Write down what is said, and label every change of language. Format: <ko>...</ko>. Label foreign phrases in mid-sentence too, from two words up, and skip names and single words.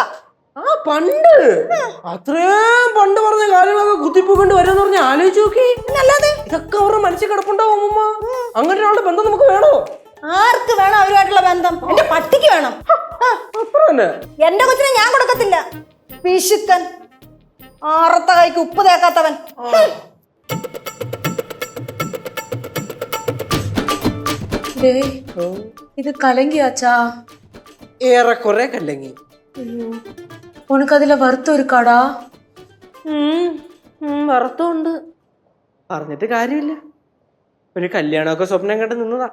<ml>ആ, പണ്ട് അത്രയും പണ്ട് പറഞ്ഞ കാര്യങ്ങളൊക്കെ കുത്തിപ്പോയിക്കൊണ്ട് വരുമെന്ന് പറഞ്ഞ് ആലോചിച്ച് നോക്കി. അല്ലാതെ ഇതൊക്കെ അവരുടെ മനസ്സിൽ കിടപ്പുണ്ടാവും അമ്മൂമ്മ. അങ്ങനെ ഒരാളുടെ ബന്ധം നമുക്ക് വേണോ? ആർക്ക് വേണം അവരുമായിട്ടുള്ള ബന്ധം? എന്റെ പട്ടിക്ക് വേണം. അത്ര തന്നെ. എന്റെ കൊച്ചിനെ ഞാൻ കൊടുക്കത്തില്ല. പിശുക്കൻ, ആറത്ത കൈക്ക് ഉപ്പ് തേക്കാത്തവൻ.</ml> <ta>டேய், இது கலங்கியாச்சா?</ta> <ml>ഏറെക്കുറെ കല്ലങ്ങി.</ml> <ta>உனக்கு அதுல வருத்தம் இருக்காடா?</ta> <ml>വറുത്തുണ്ട്. പറഞ്ഞിട്ട് കാര്യമില്ല. ഒരു കല്യാണമൊക്കെ സ്വപ്നം കണ്ട് നിന്നതാ.</ml>